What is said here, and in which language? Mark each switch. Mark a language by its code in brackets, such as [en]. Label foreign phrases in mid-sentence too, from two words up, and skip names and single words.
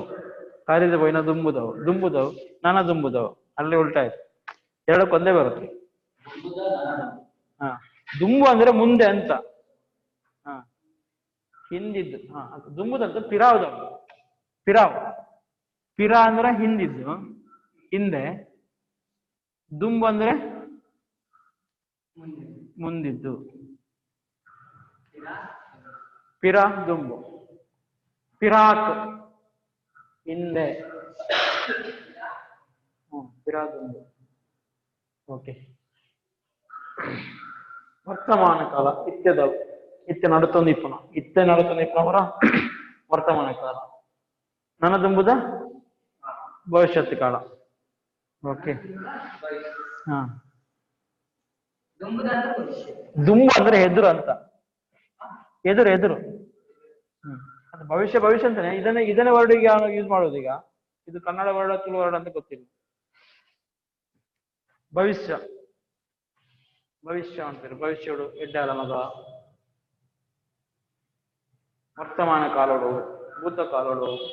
[tcy] ಕರೀದು ಬೋಯ್ನ ದುಂಬುದವು ನನ ದುಂಬುದವು, ಅಲ್ಲಿ ಉಲ್ಟಾಯ್ತು, ಎರಡಕ್ಕೊಂದೇ ಬರುತ್ತೆ. [kn] ಹಾ, ದುಂಬು ಅಂದ್ರೆ ಮುಂದೆ ಅಂತ. ಹಾ, ಹಿಂದಿದ್ದು. ಹಾ, ದುಂಬುದಂತ ಪಿರಾವ್ದವು. ಪಿರ ಅಂದ್ರೆ ಹಿಂದಿದ್ದು, ಹಿಂದೆ. ದುಂಬು ಅಂದ್ರೆ ಮುಂದಿದ್ದು. ಪಿರ ದುಂಬು. ಪಿರಾಕ್ ಹಿಂದೆ. ಪಿರಾ ದುಂಬು. ಓಕೆ. [tcy] ವರ್ತಮಾನ ಕಾಲ ಇತ್ಯದವು. ಇತ್ಯ ನಡುತ್ತೊಂದು ಇಪ್ಪನ [kn] ಅವರ ವರ್ತಮಾನ ಕಾಲ. [tcy] ನನದುಂಬುದ ಭವಿಷ್ಯತ್ ಕಾಲ. [kn] ಓಕೆ. ಹಾ, ದುಂಬು ಅಂದ್ರೆ ಎದುರು ಅಂತ. ಎದುರು. ಅದು ಭವಿಷ್ಯ ಅಂತಾನೆ. ಇದನ್ನೇ ವರ್ಡ್ ಈಗ ಯೂಸ್ ಮಾಡೋದು. ಈಗ ಇದು ಕನ್ನಡ ವರ್ಡ್ ತುಳು ವರ್ಡ್ ಅಂತ ಗೊತ್ತಿಲ್ಲ. ಭವಿಷ್ಯ ಅಂತಾರೆ. [tcy] ಭವಿಷ್ಯಡು ಎಡ್ಡಾಲ ಮಗ. ವರ್ತಮಾನ ಕಾಲೋಡು, ಭೂತ ಕಾಲೋಡು.